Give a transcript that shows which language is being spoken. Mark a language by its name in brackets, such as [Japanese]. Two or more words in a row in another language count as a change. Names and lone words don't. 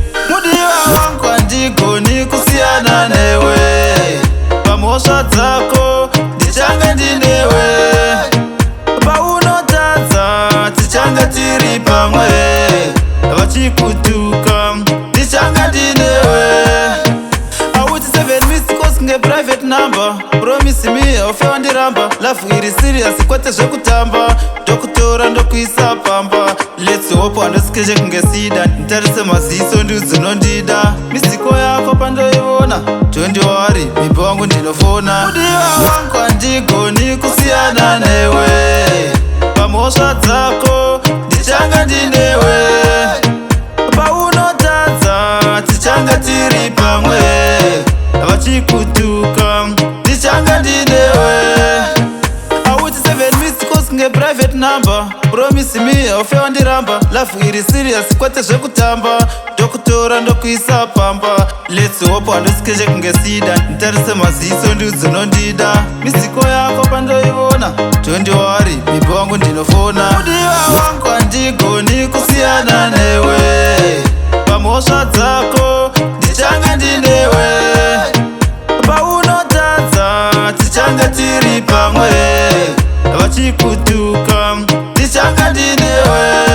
[Shona] Mudiwa wangu handigoni kusiyana newe. Pamhosva dzako, ndichanga ndinewe. Paunotadza, tichanga tiri pamwe. Vachikutuka, ndichanga ndinewe. [English] Auti seven missed calls nge private number. Promise me, [Shona] haufe wandiramba. Love iri serious, kwete zvekutamba. Ndokutora, ndokuisa pamba. [English] Let's hope [Shona] handosikeche kunge sida. Ntarise maziso, ndiudzinondida. [English] Missed call [Shona] yako pandoiona, [English] don't worry, [Shona] bibi wangu ndinofona. Mudiwa wangu handigoni kusiyana newe. Pamhosva dzako, ndichanga ndinewe. Paunotadza, tichanga tiri pamwe. Vachikutuka, ndichanga ndinewe. [English] Auti seven missed calls nge private number. Promise me, [Shona] haufe wandiramba. Love iri serious, kwete zvekutamba. Ndokutora, ndokuisa pamba. [English] Let's hope [Shona] handosikeche kunge sida. Ntarise maziso, ndiudzinondida. [English] Missed call [Shona] yako pandoiona, [English] don't worry, [Shona] bibi wangu ndinofona. Mudiwa wangu handigoni kusiyana newe. Pamhosva dzako, ndichanga ndinewe. Paunotadza, tichanga tiri pamwe. Vachikutuka, ndichanga ndinewe.